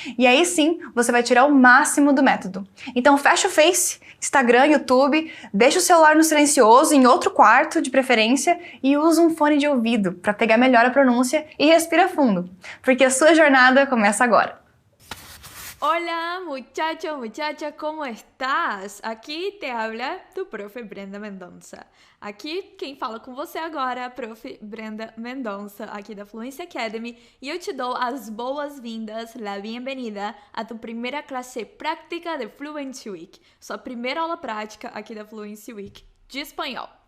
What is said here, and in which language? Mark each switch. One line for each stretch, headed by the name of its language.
Portuguese: E aí sim, você vai tirar o máximo do método. Então fecha o Face, Instagram, YouTube, deixa o celular no silencioso, em outro quarto de preferência, e usa um fone de ouvido para pegar melhor a pronúncia e respira fundo, porque a sua jornada começa agora.
Spanish: Hola muchacho, muchacha, ¿cómo estás? Aqui te habla tu profe Brenda Mendonça.
Portuguese: Aqui quem fala com você agora é a prof. Brenda Mendonça, aqui da Fluency Academy, e eu te dou as boas-vindas,
Spanish: la bienvenida a tu
Portuguese: primeira classe prática de Fluency Week, sua primeira aula prática aqui da Fluency Week de espanhol.